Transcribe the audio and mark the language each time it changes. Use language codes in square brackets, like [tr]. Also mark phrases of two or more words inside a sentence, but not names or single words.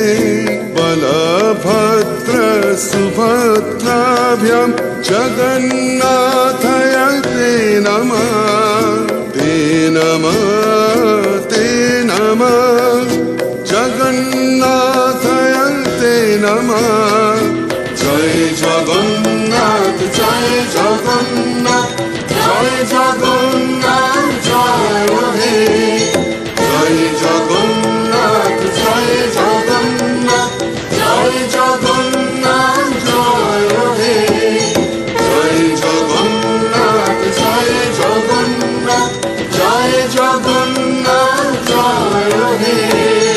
[sa] बलभद्र सुभद्राभ्यां जगन्नाथाय ते नमः, ते नमः ते नमः, जगन्नाथाय ते नमः। [bn] জয় জগন্নাথ জয় জগন্নাথ জয় জগন্নাথ জয় হে, জয় জগন্নাথ জয় জগন্নাথ জয় জগন্নাথ জয় হে, জয় জগন্নাথ জয় জগন্নাথ জয় জগন্নাথ জয় হে।